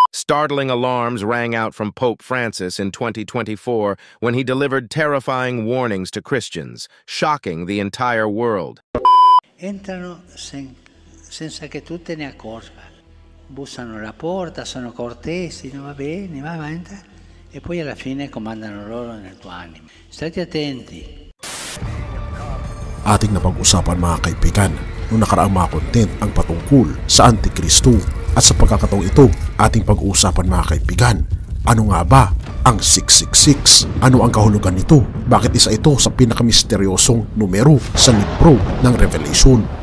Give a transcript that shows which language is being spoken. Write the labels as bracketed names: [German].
[English] Startling alarms rang out from Pope Francis in 2024 when he delivered terrifying warnings to Christians, shocking the entire world. [Italian] Entrano senza che tu te ne accorga. Bussano alla porta, sono cortesi, no, va bene, va avanti. E poi alla fine comandano loro nel tuo animo. State attenti. [Filipino] Ating napag-usapan mga kaibigan noong nakaraang mga content ang patungkol sa Antikristo, at sa pagkakataong ito ating pag-uusapan mga kaibigan, ano nga ba ang 666? Ano ang kahulugan nito? Bakit isa ito sa pinakamisteryosong numero sa libro ng Revelation?